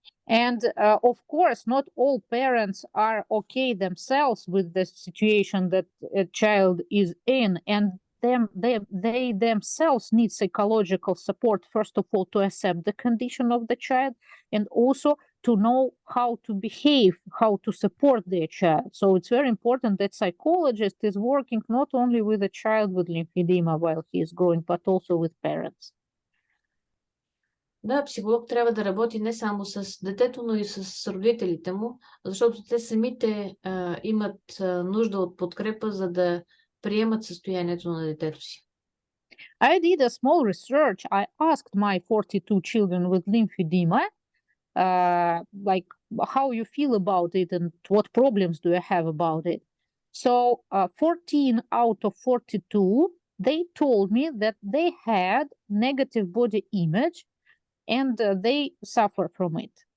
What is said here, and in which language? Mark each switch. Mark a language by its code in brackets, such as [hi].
[en] And of course, not all parents are okay themselves with the situation that a child is in, and they themselves need psychological support, first of all, to accept the condition of the child, and also to know how to behave, how to support their child. So it's very important that psychologist is working not only with a child with lymphedema while he is growing, but also with parents. [bg] Да, психолог трябва да работи не само с детето, но и с родителите му, защото те самите имат нужда от подкрепа, за да приемат състоянието на детето си. [en] I did a small research. I asked my 42 children with lymphedema, like how you feel about it and what problems do you have about it. So 14 out of 42, they told me that they had negative body image and they suffer from it.